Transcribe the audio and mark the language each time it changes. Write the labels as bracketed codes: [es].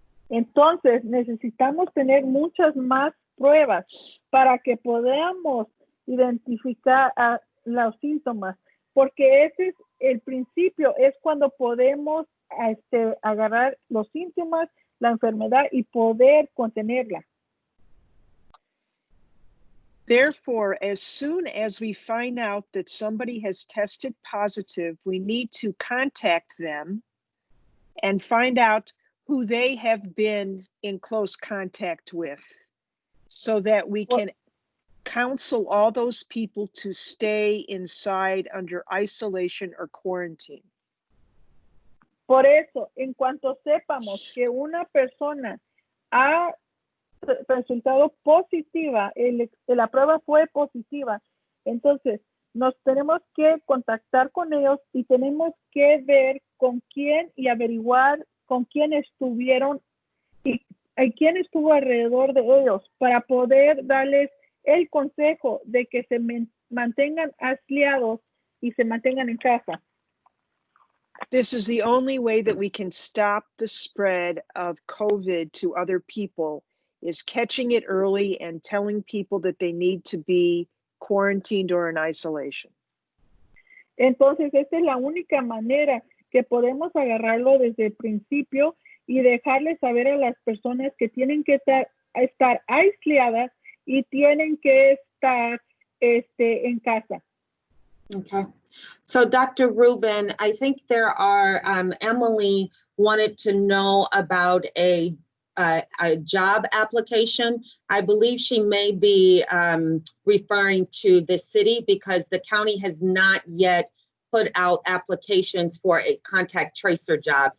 [es] Entonces, necesitamos tener muchas más pruebas para que podamos identificar los síntomas, porque ese es el principio, es cuando podemos agarrar los síntomas, la enfermedad y poder contenerla. [en] Therefore, as soon as we find out that somebody has tested positive, we need to contact them and find out who they have been in close contact with, so that we can counsel all those people to stay inside under isolation or quarantine. [es] Por eso, en cuanto sepamos que una persona ha resultado positiva, la prueba fue positiva, entonces nos tenemos que contactar con ellos y tenemos que ver con quién y averiguar con quién estuvieron y quién estuvo alrededor de ellos para poder darles el consejo de que se mantengan aislados y se mantengan en casa. [en] This is the only way that we can stop the spread of COVID to other people, is catching it early and telling people that they need to be quarantined or in isolation. [es] Entonces, esta es la única manera que podemos agarrarlo desde el principio y dejarles saber a las personas que tienen que estar aisladas y tienen que estar en casa. [en] Okay. So Dr. Rubin, I think there are, Emily wanted to know about a job application. I believe she may be referring to the city because the county has not yet put out applications for a contact tracer jobs.